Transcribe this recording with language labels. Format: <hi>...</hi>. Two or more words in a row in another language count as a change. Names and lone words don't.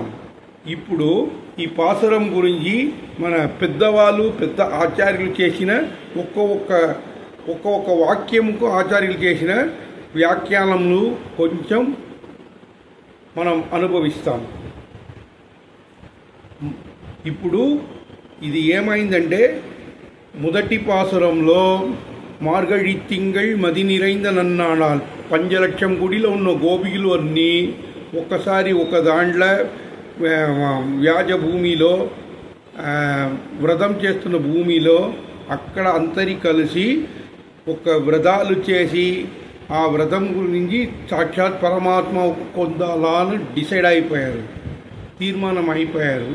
<te>ఇప్పుడు ఈ పాసురం గురించి మన పెద్దవాళ్ళు పెద్ద ఆచార్యులు చేసిన ఒక్కొక్క వాక్యముకు ఆచార్యులు చేసిన వ్యాఖ్యానములు కొంచెం మనం అనుభవిస్తాం. ఇప్పుడు ఇది ఏమైందంటే మొదటి పాసురంలో</te> <ta>மார்கழி திங்கள் மதி நிறைந்த நன்னாளால்</ta> <te>5 లక్షం గుడిలో ఉన్న గోపికలు అన్నీ ఒక్కసారి ఒక దాంట్లో వ్యాజ భూమిలో వ్రతం చేస్తున్న భూమిలో అక్కడ అంతరి కలిసి ఒక వ్రతాలు చేసి ఆ వ్రతం గురించి సాక్షాత్ పరమాత్మ పొందాలా అని డిసైడ్ అయిపోయారు, తీర్మానం అయిపోయారు.</te>